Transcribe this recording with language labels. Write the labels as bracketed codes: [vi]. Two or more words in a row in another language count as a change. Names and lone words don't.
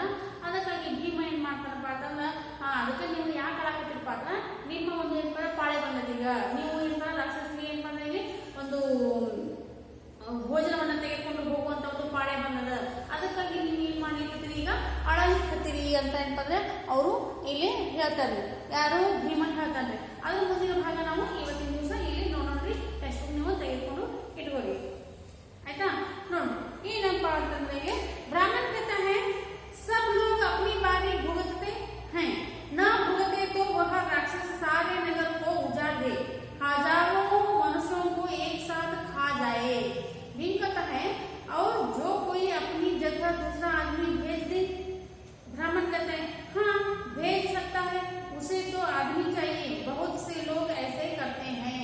[kn] ಅದಕ್ಕಾಗಿ ಭೀಮ ಏನ್ ಮಾಡ್ತಾನಪ್ಪ ಅಂತಂದ್ರೆ, ಅದಕ್ಕೆ ನೀವು ಯಾಕೆ ಅಳಾಕತ್ತಿರಪ್ಪ ಅಂದ್ರೆ ನಿಮ್ಮ ಒಂದು ಏನಂತಾರೆ ಪಾಳೆ ಬಂದದ, ಈಗ ನೀವು ಏನಂತಾರೆ ರಾಕ್ಷಸರಿಗೆ ಏನ್ ಬಂದ ಇಲ್ಲಿ ಒಂದು ಭೋಜನವನ್ನ ತೆಗೆದುಕೊಂಡು ಹೋಗುವಂತ ಒಂದು ಪಾಳೆ ಬಂದದ, ಅದಕ್ಕಾಗಿ ನೀವು ಏನ್ ಮಾಡ್ಲಿಕ್ಕತ್ತೀರಿ, ಈಗ ಅಳಲಿಕ್ಕತ್ತೀರಿ ಅಂತ ಏನಂದ್ರೆ ಅವರು ಇಲ್ಲಿ ಹೇಳ್ತಾರೆ, ಯಾರು ಭೀಮನ್ ಹೇಳ್ತಾನೆ। ಅದ್ರ ಮುಂದಿನ ಭಾಗ ನಾವು ಇವತ್ತಿನ ದಿವಸ ಇಲ್ಲಿ ನೋಡೋಣ್ರಿ, [en] text book [kn] ನೀವು ತೆಗೆದುಕೊಂಡು ಇಟ್ಕೊಳ್ಳಿ, ಆಯ್ತಾ। ನೋಡಿ ಏನಪ್ಪ ಅಂತಂದ್ರೆ [hi] ब्राह्मण कहता है सब लोग अपनी बारी भुगतते हैं, न भुगते तो वह राक्षस सारे नगर को उजाड़ दे, हजारों मनुष्यों को एक साथ खा जाए। भीम कहता है और जो कोई अपनी जगह दूसरा आदमी भेज दे, ब्राह्मण कहते हैं हाँ भेज सकता है, उसे तो आदमी चाहिए, बहुत से लोग ऐसे करते हैं।